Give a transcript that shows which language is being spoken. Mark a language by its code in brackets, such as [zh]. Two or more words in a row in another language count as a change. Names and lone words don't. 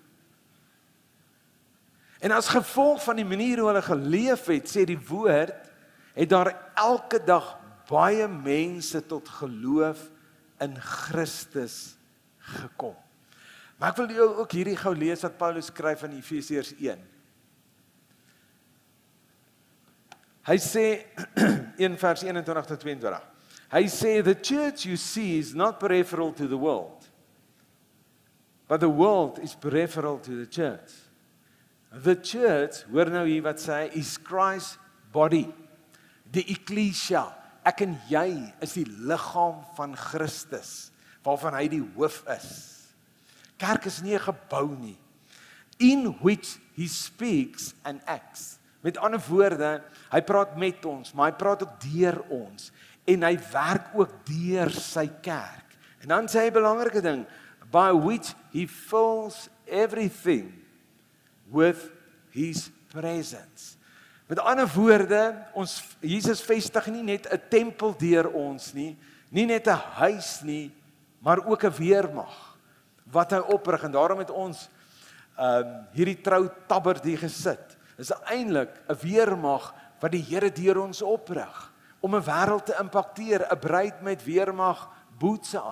[af] En as gevolg van die manier hoe hulle geleef het, sê die woord, het daar elke dag baie mense tot geloof in Christus gekom. Maar ek wil jou ook hierdie gou lees wat Paulus skryf in Efesiërs 1. Hy sê, 1 vers 21 tot 22, hy sê, [en] the church you see is not peripheral to the world, but the world is peripheral to the church. The church, [af] hoor nou hier wat sê, [en] is Christ's body, [af] die ecclesia, ek en jy is die liggaam van Christus, waarvan hy die hoof is. Kerk is nie 'n gebou nie, [en] in which he speaks and acts. [af] Met ander woorde, hy praat met ons, maar hy praat ook deur ons, en hy werk ook deur sy kerk. En dan sê hy 'n belangrike ding, [en] by which he fills everything with his presence. [af] Met ander woorde, Jesus vestig nie net 'n tempel deur ons nie net 'n huis nie, maar ook 'n weermag wat hy oprig. En daarom het ons hierdie trou tabbert hier gesit. Is eintlik 'n weermag wat die Here deur ons oprig om 'n wêreld te impakteer, 'n bruid met weermag boetse aan.